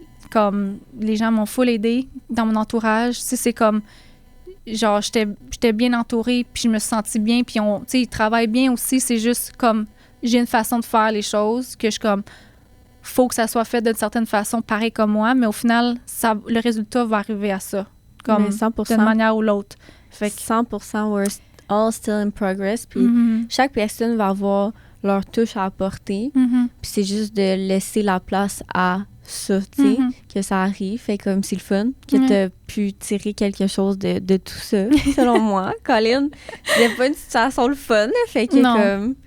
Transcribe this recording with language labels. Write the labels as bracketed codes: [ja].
[fr] comme, les gens m'ont full aidé dans mon entourage, tu sais, c'est comme, genre, j'étais bien entourée, puis je me suis sentie bien, puis tu sais, ils travaillent bien aussi, c'est juste comme, j'ai une façon de faire les choses que je suis comme, faut que ça soit fait d'une certaine façon, pareil comme moi, mais au final, le résultat va arriver à ça, comme 100%. d'une manière ou l'autre. Fait que [en] 100%, we're all still in progress. [fr] Puis chaque personne va avoir leur touche à apporter. Puis c'est juste de laisser la place à ça, tu sais, que ça arrive. Fait comme c'est le fun, que t'as pu tirer quelque chose de tout ça, selon moi. Colin, c'était pas une situation le fun, là, fait que comme...